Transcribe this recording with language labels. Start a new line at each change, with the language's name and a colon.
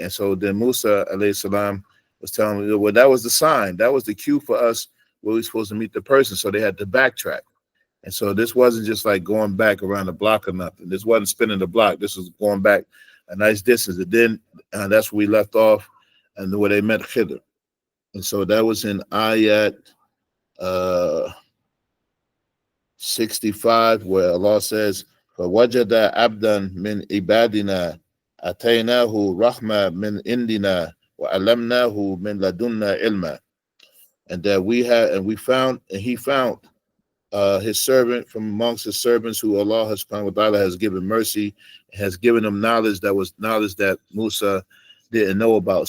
English: And so then Musa alayhi salam was telling me, well, that was the sign. That was the cue for us where we were supposed to meet the person. So they had to backtrack. And so this wasn't just like going back around the block or nothing. This wasn't spinning the block. This was going back a nice distance. And then that's where we left off and where they met Khidr. And so that was in ayat uh, 65, where Allah says,
Arabic: فَوَجَدَ عَبْدًا مِنْ عِبَادِنَا أَتَيْنَاهُ رَحْمَةً مِنْ عِنْدِنَا وَعَلَّمْنَاهُ مِنْ لَدُنَّا عِلْمًا.
English: And that he found his servant from amongst his servants who Allah subhanahu wa ta'ala has given mercy, has given him knowledge that was knowledge that Musa didn't know about.